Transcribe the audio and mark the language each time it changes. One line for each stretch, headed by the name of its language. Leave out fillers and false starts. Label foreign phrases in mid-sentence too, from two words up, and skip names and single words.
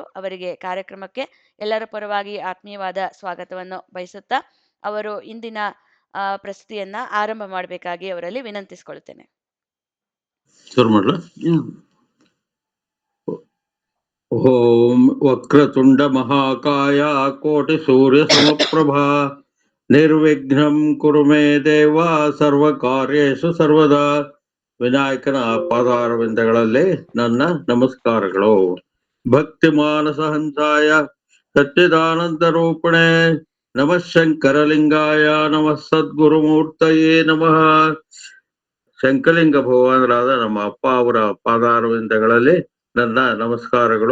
Kannada: ಅವರಿಗೆ ಕಾರ್ಯಕ್ರಮಕ್ಕೆ ಎಲ್ಲರ ಪರವಾಗಿ ಆತ್ಮೀಯವಾದ ಸ್ವಾಗತವನ್ನು ಬಯಸುತ್ತಾ ಅವರು ಇಂದಿನ ಪ್ರಸ್ತುತಿಯನ್ನ ಆರಂಭ ಮಾಡಬೇಕಾಗಿ ಅವರಲ್ಲಿ ವಿನಂತಿಸಿಕೊಳ್ತೇನೆ.
Sanskrit: ಓಂ ವಕ್ರತುಂಡ ಮಹಾಕಾಯ ಕೋಟಿ ಸೂರ್ಯ ಸಮಪ್ರಭಾ ನಿರ್ವಿಘ್ನಂ ಕುರು ಮೇ ದೇವ ಸರ್ವ ಕಾರ್ಯೇಷು ಸರ್ವದಾ.
Kannada: ವಿನಾಯಕನ ಪಾದಾರವಿಂದಗಳಲ್ಲಿ ನನ್ನ ನಮಸ್ಕಾರಗಳು.
Sanskrit: ಭಕ್ತಿ ಮಾನಸ ಹಂಸಾಯ ಸಚ್ಚಿದಾನಂದ ರೂಪಿಣೆ ನಮಃ ಶಂಕರಲಿಂಗಾಯ ನಮಃ ಸದ್ಗುರುಮೂರ್ತಯೇ ನಮಃ.
Kannada: ಶಂಕರಲಿಂಗ ಭಗವಾನರಾದ ನಮ್ಮ ಅಪ್ಪ ಅವರ ಪಾದಾರವಿಂದಗಳಲ್ಲಿ ನನ್ನ ನಮಸ್ಕಾರಗಳು.